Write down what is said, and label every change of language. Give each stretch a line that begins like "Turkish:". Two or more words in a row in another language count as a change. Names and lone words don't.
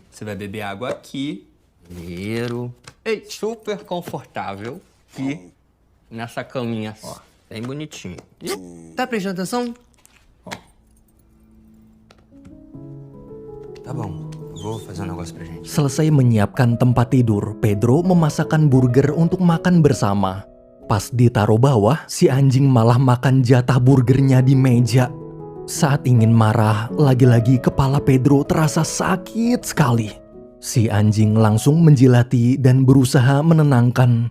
Portuguese: Você vai beber água aqui. Primeiro. Ei, super confortável. Aqui. Nessa caminha, ó. Bem bonitinho. Tá prestando atenção? Ó. Tá bom. Vou fazer negócio pra gente.
Indonesian: Selesai menyiapkan tempat tidur, Pedro memasakkan burger untuk makan bersama. Pas ditaruh bawah, si anjing malah makan jatah burgernya di meja. Saat ingin marah, lagi-lagi kepala Pedro terasa sakit sekali. Si anjing langsung menjilati dan berusaha menenangkan.